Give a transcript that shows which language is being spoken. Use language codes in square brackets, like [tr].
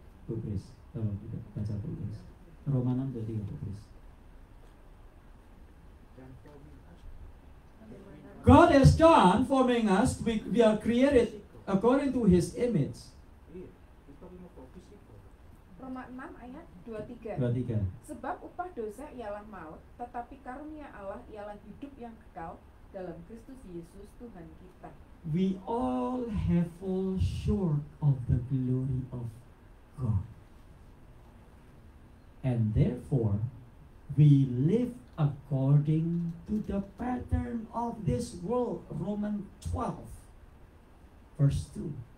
[id] Bu Chris, tolong tidak baca Bu Chris. Roman 23 Bu Chris. [en] God has done forming us. We are created according to His image. [id] Roma 6 ayat 23. 23. Sebab upah dosa ialah maut, tetapi karunia Allah ialah hidup yang kekal dalam Kristus Yesus Tuhan kita. [en] We all have fall short of the glory of God. And therefore, we live according to the pattern of this world. Romans 12, verse 2.